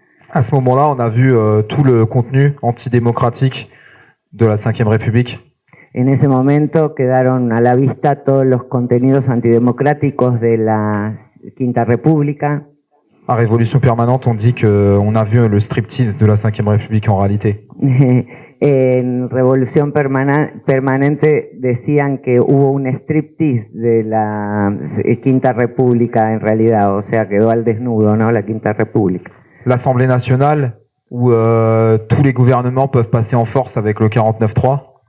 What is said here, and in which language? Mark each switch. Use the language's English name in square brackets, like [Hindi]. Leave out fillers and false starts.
[French] À ce moment-là, on a vu tout le contenu antidémocratique de la Ve République. [Spanish] En ese momento quedaron a la vista todos los contenidos antidemocráticos de la Quinta República. [French] À Révolution Permanente, on dit qu'on a vu le striptease de la Ve République en réalité. [Spanish] En Revolución Permanente decían que hubo un striptease de la Quinta República en realidad, o sea, quedó al desnudo, ¿no? La Quinta República. [French] L'Assemblée nationale, où tous les gouvernements peuvent passer en force avec le 49-3.